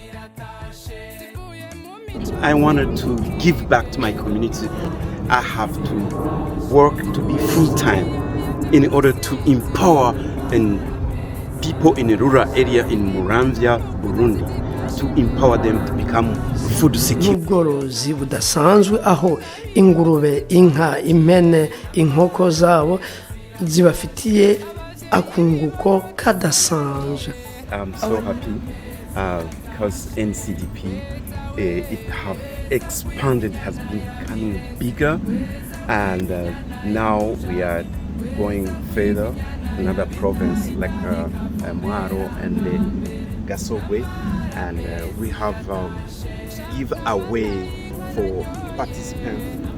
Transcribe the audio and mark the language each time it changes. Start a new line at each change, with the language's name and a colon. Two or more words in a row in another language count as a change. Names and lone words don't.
English: I wanted to give back to my community. I have to work to be full-time in order to empower people in a rural area in Muramvya, Burundi, to empower them to become food secure.
Rundi: N'ubworozi budasanzwe aho ingurube, inka, impene, inkoko zabo zibafitiye akunguko kadasanzwe.
English: I'm so happy because NCDP it have expanded, has been becoming bigger, and now we are going further, another province like Mwaro and Gasogwe, and we have give away for participants.